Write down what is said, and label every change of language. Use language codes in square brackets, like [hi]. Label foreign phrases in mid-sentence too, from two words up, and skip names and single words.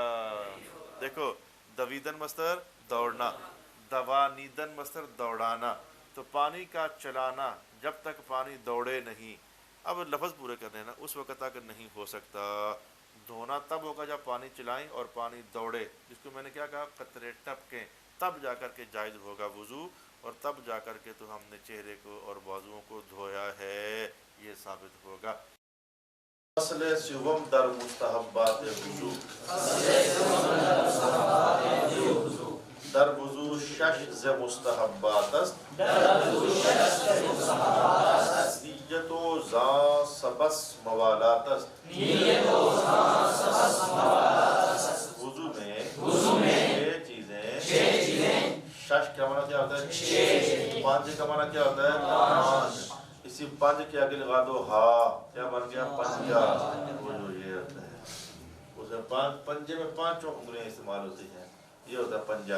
[ur] دیکھو دویدن مصدر دوڑنا، دوانیدن مصدر دوڑانا، تو پانی کا چلانا جب تک پانی دوڑے نہیں، اب لفظ پورے کرنے نا، اس وقت تک نہیں ہو سکتا۔ دھونا تب ہوگا جب پانی چلائیں اور پانی دوڑے، جس کو میں نے کیا کہا؟ قطرے ٹپکیں، تب جا کر کے جائز ہوگا وضو، اور تب جا کر کے تو ہم نے چہرے کو اور بازوؤں کو دھویا ہے، یہ ثابت ہوگا۔ [fa] فصل سوم در مستحبات وضو، در وضو 6 ز مستحبات است، نیت و زا سبس موالات است۔ [ur] وضو میں 6 چیزیں، 6 کا معنی کیا ہوتا ہے؟ 5 کا معنی کیا ہوتا ہے؟ 5۔ اسی 5 کے آگے لگا دو ہا، کیا بن گیا؟ پنجہ۔ وہ جو یہ ہوتا ہے اس میں پنجے میں 5 انگلیاں استعمال ہوتی ہیں، یہ ہوتا ہے پنجہ۔